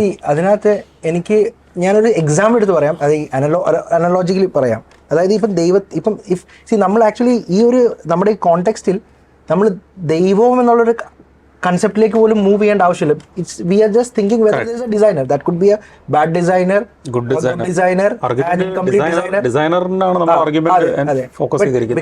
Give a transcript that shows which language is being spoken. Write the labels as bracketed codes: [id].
[ml] അതിനകത്ത് എനിക്ക് ഞാനൊരു എക്സാമ്പിൾ എടുത്ത് പറയാം, അത് ഈ അനലോജിക്കലി പറയാം. അതായത് ഇപ്പം നമ്മൾ ആക്ച്വലി ഈ ഒരു നമ്മുടെ ഈ കോണ്ടെക്സ്റ്റിൽ നമ്മൾ ദൈവം എന്നുള്ളൊരു കൺസെപ്റ്റിലേക്ക് പോലും മൂവ് ചെയ്യേണ്ട ആവശ്യമില്ല. [en] We are just thinking whether there is a designer. That could be a bad designer, good designer, and incomplete designer. [ml] ഡിസൈനറിനാണ് നമ്മൾ ആർഗ്യുമെന്റ് ഫോക്കസ് ചെയ്തിരിക്കുന്നത്.